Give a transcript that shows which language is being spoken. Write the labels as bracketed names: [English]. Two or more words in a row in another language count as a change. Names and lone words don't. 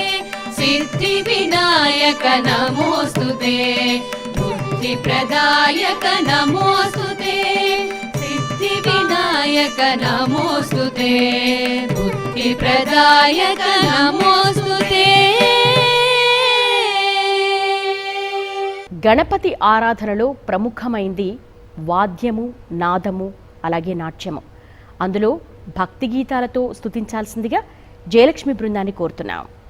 [Sanskrit] सिद्धिविनायक नमोऽस्तु ते मुक्तिप्रदायक नमोऽस्तु ते सिद्धिविनायक नमोऽस्तु ते मुक्तिप्रदायक नमोऽस्तु ते [Telugu] గణపతి ఆరాధనలో ప్రముఖమైంది వాద్యము, నాదము, అలాగే నాట్యము. అందులో భక్తి గీతాలతో స్తుతించాల్సిందిగా జయలక్ష్మి బృందాన్ని కోరుతున్నాం.